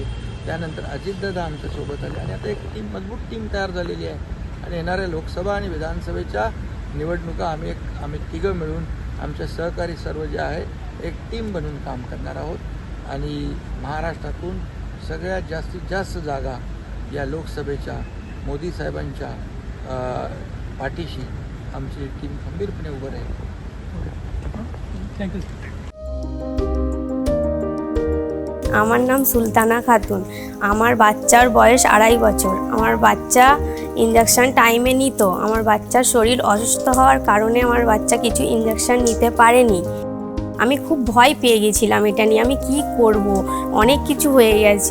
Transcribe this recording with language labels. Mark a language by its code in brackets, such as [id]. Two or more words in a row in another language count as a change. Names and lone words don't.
[mr] त्यानंतर अजितदादा आमच्यासोबत आले आणि आता एक मजबूत टीम तयार झालेली आहे आणि येणाऱ्या लोकसभा आणि विधानसभेच्या निवडणुका आम्ही तिघं मिळून आमच्या सहकारी सर्व जे आहे एक टीम बनून काम करणार आहोत आणि महाराष्ट्रातून सगळ्यात जास्तीत जास्त जागा या लोकसभेच्या मोदी साहेबांच्या पाठीशी आमची टीम खंबीरपणे उभं राहील. थँक्यू. [bn] আমার নাম সুলতানা খাতুন। আমার বাচ্চার বয়স 2.5 বছর। আমার বাচ্চা [en] injection time [bn] নিত। আমার বাচ্চার শরীর অসুস্থ হওয়ার কারণে আমার বাচ্চা কিছু ইঞ্জেকশন নিতে পারেনি। আমি খুব ভয় পেয়ে গেছিলাম এটা নিয়ে, আমি কি করব, অনেক কিছু হয়ে গেছে।